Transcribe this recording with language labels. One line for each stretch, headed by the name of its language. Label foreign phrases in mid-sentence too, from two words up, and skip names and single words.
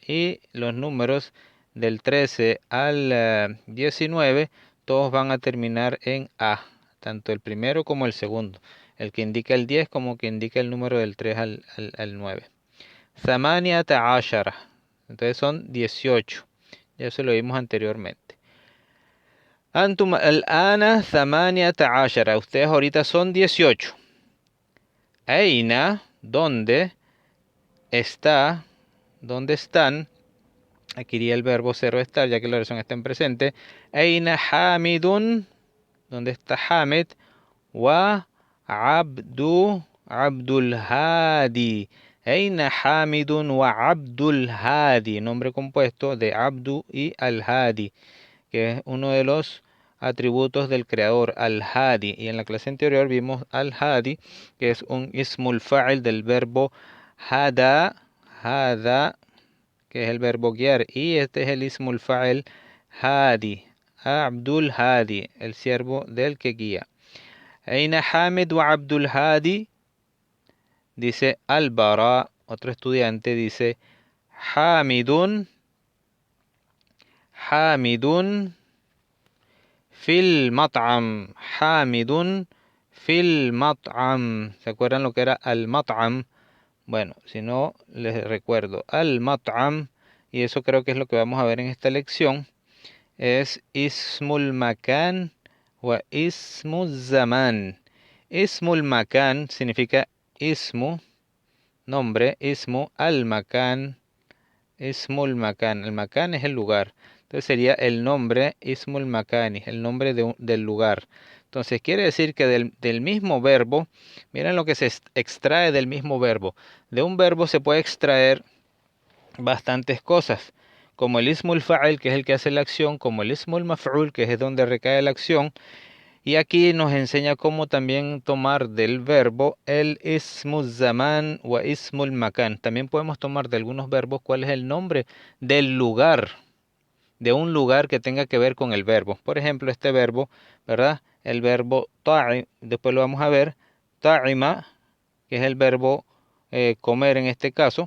Spanish: Y los números del 13 al 19, todos van a terminar en A, tanto el primero como el segundo. El que indica el 10 como que indica el número del 3 al 9.
Arabic: ثمانية عشر.
Spanish: Entonces son 18. Ya se lo vimos anteriormente.
Arabic: أنتم الآن ثمانية عشر.
Spanish: Ustedes ahorita son 18. Aina, ¿dónde está? ¿Dónde están? Aquí iría el verbo cero estar, ya que la oración está en presente.
Arabic: أين حامد,
Spanish: ¿dónde está Hamid?
Arabic: Wa Abdul Hadi. أين حامد وعبد الهادي.
Spanish: Nombre compuesto de Abdu y Al-Hadi, que es uno de los atributos del creador, Al-Hadi. Y en la clase anterior vimos Al-Hadi, que es un
Arabic: اسم الفاعل
Spanish: del verbo hada, que es el verbo guiar. Y este es el
Arabic: اسم الفاعل
Spanish: Hadi, Abdul Hadi, el siervo del que guía.
Arabic: أين حامد وعبد الهادي,
Spanish: dice Al-Bara, otro estudiante, dice
Arabic: حامد، في المطعم، حامد في المطعم.
Spanish: ¿Se acuerdan lo que era
Arabic: المطعم?
Spanish: Bueno, si no, les recuerdo.
Arabic: المطعم,
Spanish: y eso creo que es lo que vamos a ver en esta lección, es
Arabic: اسم المكان واسم الزمان. اسم المكان
Spanish: significa ismu, nombre,
Arabic: اسم، المكان، اسم المكان.
Spanish: El makan es el lugar. Entonces sería el nombre
Arabic: اسم المكان,
Spanish: el nombre del lugar. Entonces quiere decir que del mismo verbo, miren lo que se extrae del mismo verbo. De un verbo se puede extraer bastantes cosas, como el
Arabic: اسم الفاعل,
Spanish: que es el que hace la acción, como el
Arabic: اسم المفعول,
Spanish: que es donde recae la acción. Y aquí nos enseña cómo también tomar del verbo el
Arabic: اسم الزمان
Spanish: o
Arabic: اسم المكان.
Spanish: También podemos tomar de algunos verbos cuál es el nombre del lugar, de un lugar que tenga que ver con el verbo. Por ejemplo, este verbo, ¿verdad? El verbo ta'i, después lo vamos a ver, ta'ima, que es el verbo comer en este caso.